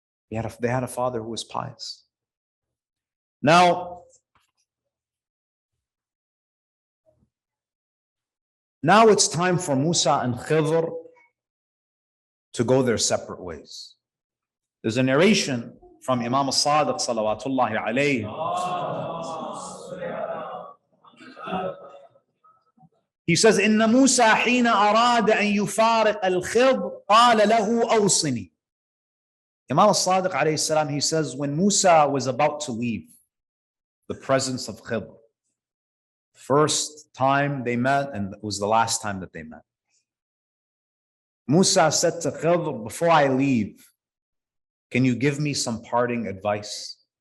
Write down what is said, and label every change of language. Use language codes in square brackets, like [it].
[en] They had a father who was pious. Now it's time for Musa and Khidr to go their separate ways. There's a narration from Imam al-Sadiq salawatullahi alayhi. He says, [ar] إن موسى حين أراد أن يفارق الخضر قال له أوصني. [en] Imam al-Sadiq alayhi salam, he says, when Musa was about to leave the presence of Khidr, first time they met, and it was the last time that they met, Musa said to Khidr, before I leave, can you give me some parting advice?